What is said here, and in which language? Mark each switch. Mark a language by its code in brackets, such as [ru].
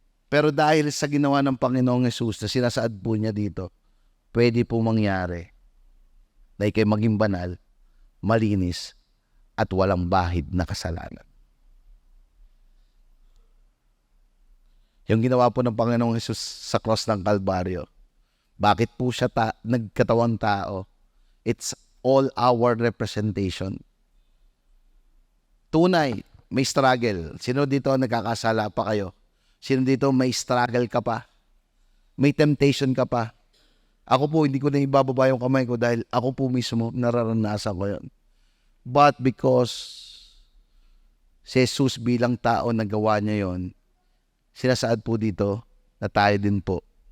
[tl] Pero dahil sa ginawa ng Panginoong Hesus na sinasaad po niya dito, pwede po mangyari na ikay maging banal, malinis, at walang bahid na kasalanan. Yung ginawa po ng Panginoong Hesus sa cross ng Kalbaryo, bakit po siya nagkatawang tao? [en] It's all our representation. [tl] Tunay, may struggle. Sino dito nagkakasala pa kayo? Sino dito may struggle ka pa? May temptation ka pa? Ako po, hindi ko na ibababa yung kamay ko dahil ako po mismo nararanasan ko yun. [en] But because [tl] si Jesus bilang tao nagawa niya yon, sinasaad po dito na tayo din po.